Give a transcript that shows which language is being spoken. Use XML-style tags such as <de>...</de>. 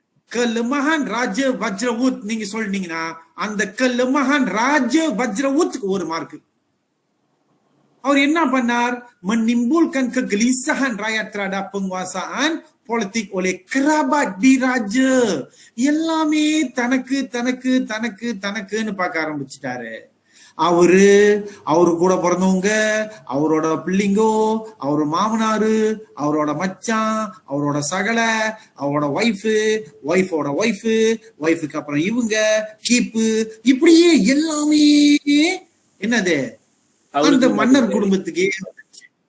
<ta>kelemahan ராஜ வஜ்ரவூத் நீங்க சொல்லிட்டீங்கன்னா அந்த kelemahan ராஜ வஜ்ரவூத்துக்கு 1 மார்க். அவர் என்ன பண்ணார்?</ta> <ms>menimbulkan kegelisahan rakyat terhadap penguasaan politik oleh kerabat diraja.</ms> <ta>எல்லாமே தனக்கு தனக்கு தனக்கு தனக்குன்னு பார்க்க ஆரம்பிச்சுட்டாரு. அவரு கூட பிறந்தவங்க, அவரோட பிள்ளைங்கோ, அவரோட மாமனாரு, அவரோட மச்சான், அவரோட சகல, அவரோட ஒய்ஃபோட ஒய்ஃபுக்கு அப்புறம் இவங்க கீப்பு, இப்படியே எல்லாமே என்னது அந்த மன்னர் குடும்பத்துக்கே வந்துச்சு.</ta>